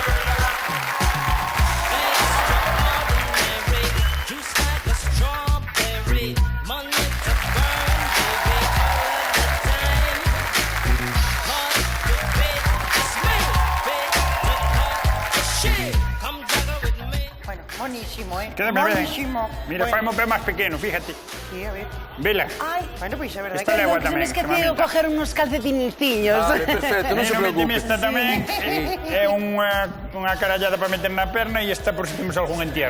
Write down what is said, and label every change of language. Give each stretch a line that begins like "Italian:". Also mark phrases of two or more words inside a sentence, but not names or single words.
English: Extraordinary. Juice like a strawberry. Money to burn, baby, all of the time. Hard to beat. It's me, big to cut the shit. Come juggle with me.
Galician: Bueno, monísimo, Quédame ben. Monísimo. Mira, Bueno, faime un pé máis pequeno, fíjate. Sí, a ver. Vela. ai. Bueno, pois a verdade Esta que... lengua Se me tamén. esquecido coger unos calcetinciños. Vale, perfecto, non se preocupe. Esta tamén é unha carallada para meter na perna e esta por si temos algún entierro.